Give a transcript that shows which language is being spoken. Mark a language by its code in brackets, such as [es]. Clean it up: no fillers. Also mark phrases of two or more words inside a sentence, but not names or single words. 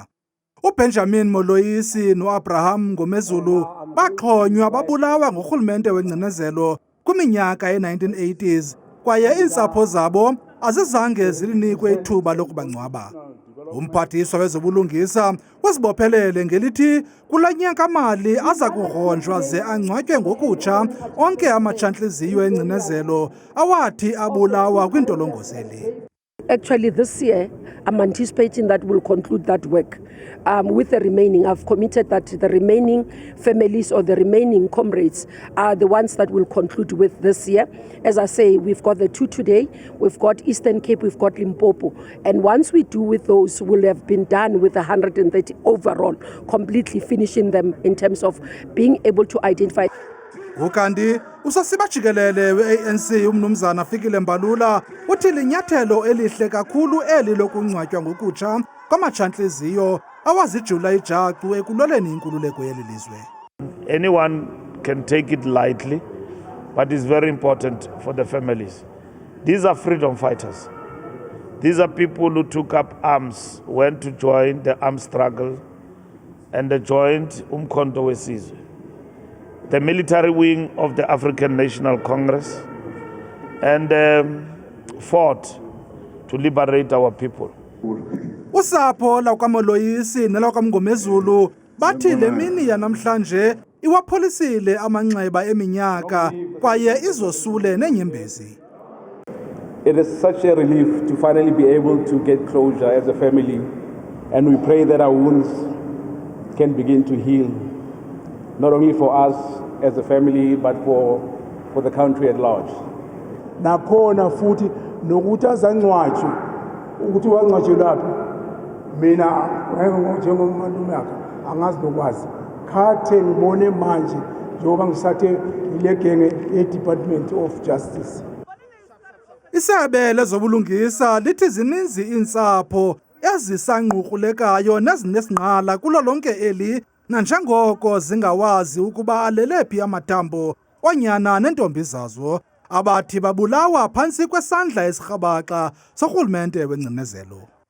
[xh] uBenjamin Moloyisi noAbraham Ngomezulu baxhonywa babulawa ngurhulumente wengcinezelo kwiminyaka ye-1980s kwaye iintsapho zabo azizange zilinikwe ithuba lokubangcwaba. Umphathiswa wezobulungisa wazibophelele ngelithi kula nyaka-mali aza kugrunjwa ze angcwatywe ngokutsha onke amatsha-ntliziyo engcinezelo awathi abulawa kwintolongozeli. [en] Actually, this year, I'm anticipating that we'll conclude that work. With the remaining, I've committed that the remaining families or the remaining comrades are the ones that we'll conclude with this year. As I say, we've got the two today, we've got Eastern Cape, we've got Limpopo. And once we do with those, we'll have been done with 130 overall, completely finishing them in terms of being able to identify. [xh] Ukanti usasiba jikelele we-ANC umnumzana Fikile Mbalula uthi linyathelo elihle kakhulu eli lokungcwatywa ngokutsha kwamatsha-ntliziyo awazijula ijacu ekuloleni inkululeko yeli lizwe. [en] Anyone can take it lightly, but it's very important for the families. These are freedom fighters. These are people who took up arms, went to join the armed struggle, and they joined Umkhonto weSizwe, the military wing of the African National Congress, and fought to liberate our people. [xh] Usapho lawukaMoloyisi nelawukaMngomezulu bathi le mini yanamhlanje iwapholisile amanxeba eminyaka kwaye izosule neenyembezi. [en] It is such a relief to finally be able to get closure as a family, and we pray that our wounds can begin to heal, not only for us as a family, but for the country at large. [zu] Nakhona futhi nokuthi azangcwatshwe ukuthi wangcwatshwe laphi mina njengomuntu yakhe angazi lokwazi khathe ngibone manje njengoba ngisathe ilegenge e-Department of Justice. [xh] Isebe lezobulungisa lithi zininzi iintsapho ezisangqukrulekayo nezinesinqala kulo lonke eli nanjengoko zingawazi ukuba alelephi amathambo onyana nentombi zazo abathi babulawa phantsi kwesandla esirhabaxa sorhulumente wengcinezelo.